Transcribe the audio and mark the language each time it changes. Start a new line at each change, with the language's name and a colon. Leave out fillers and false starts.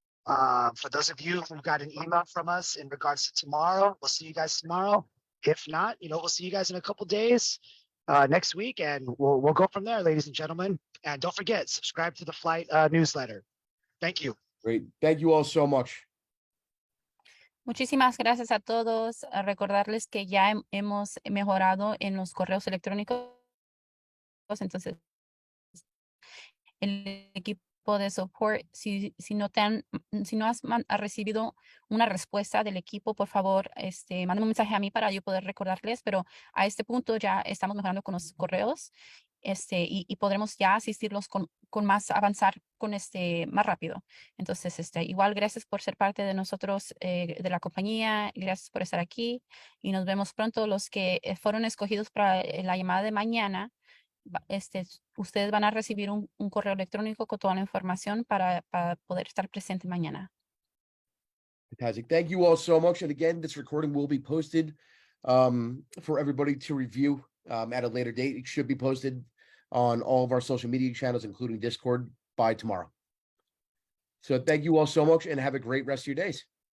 English: For those of you who got an email from us in regards to tomorrow, we'll see you guys tomorrow. If not, we'll see you guys in a couple days next week, and we'll go from there, ladies and gentlemen. And don't forget, subscribe to the Flight newsletter. Thank you. Great. Thank you all so much.
Spanish: Muchísimas gracias a todos. A recordarles que ya hemos mejorado en los correos electrónicos. Entonces, el equipo de support, si no has recibido una respuesta del equipo, por favor, mándame un mensaje a mí para yo poder recordarles, pero a este punto ya estamos mejorando con los correos, y podremos ya asistirlos con más, avanzar con más rápido. Entonces, igual gracias por ser parte de nosotros, de la compañía, gracias por estar aquí, y nos vemos pronto. Los que fueron escogidos para la llamada de mañana, ustedes van a recibir un correo electrónico con toda la información para poder estar presente mañana.
English: Fantastic. Thank you all so much. And again, this recording will be posted for everybody to review at a later date. It should be posted on all of our social media channels, including Discord, by tomorrow. So thank you all so much and have a great rest of your days.